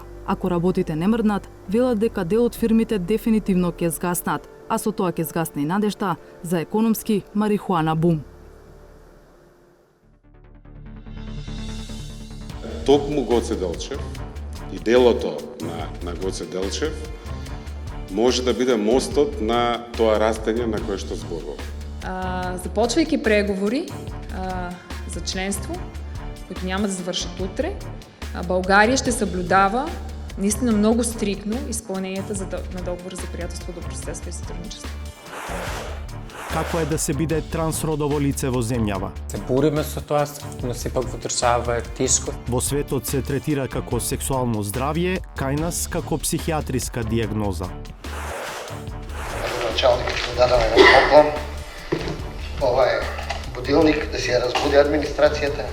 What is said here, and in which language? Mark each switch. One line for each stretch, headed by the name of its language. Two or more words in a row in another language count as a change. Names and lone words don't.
Macedonian: Ако работите не мрднат, велат дека дел од фирмите дефинитивно ќе згаснат, а со тоа ќе згасне и надежта за економски марихуана бум. Токму Гоце Делчев и делото на Гоце Делчев може да биде мостот на тоа растење на кое што зборувам.
Bulgarian: Започвайки преговори за членство, които няма да завършат утре, България ще съблюдава наистина много стрикно изпълненията на договора за приятелство, добросъседство и сътрудничество.
Macedonian: Какво е да се биде трансродово лице во земјава? Се бориме со тоа, но сепак во држава е тешко. Во светот се третира како сексуално здравје, кај нас како психијатриска диагноза. Началникот му дадаме на поклон. Ова е будилник да си ја разбуди администрацијата.